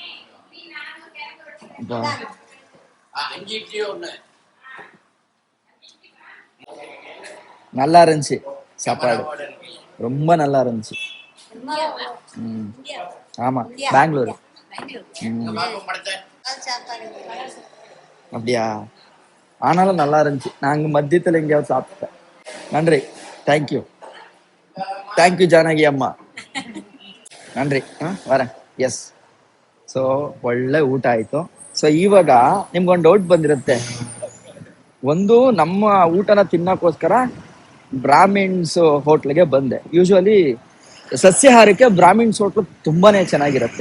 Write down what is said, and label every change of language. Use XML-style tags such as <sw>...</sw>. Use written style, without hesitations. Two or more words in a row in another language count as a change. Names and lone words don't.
<ta>நல்லா இருந்துச்சு சாப்பாடு, ரொம்ப நல்லா இருந்துச்சு. ஆமா, பெங்களூர். அப்படியா? ஆனாலும் நல்லா இருந்துச்சு. நாங்க மத்தியத்துல எங்கேயாவது சாப்பிட்டேன். நன்றி, தேங்க்யூ. தேங்க்யூ ஜானகி ಅಮ್ಮ. ನನ್ರಿ. வரேன். ಎಸ್.</ta> <kn>ಸೊ ಒಳ್ಳೆ ಊಟ ಆಯಿತು. ಸೊ ಇವಾಗ ನಿಮ್ಗೊಂದು ಡೌಟ್ ಬಂದಿರುತ್ತೆ, ಒಂದು ನಮ್ಮ ಊಟನ ತಿನ್ನಕ್ಕೋಸ್ಕರ ಬ್ರಾಹ್ಮಿಣ್ಸ್ ಹೋಟ್ಲಿಗೆ ಬಂದೆ. ಯೂಶುವಲಿ ಸಸ್ಯಾಹಾರಕ್ಕೆ ಬ್ರಾಹ್ಮಿಣ್ಸ್ ಹೋಟ್ಲು ತುಂಬಾನೇ ಚೆನ್ನಾಗಿರುತ್ತೆ.</kn>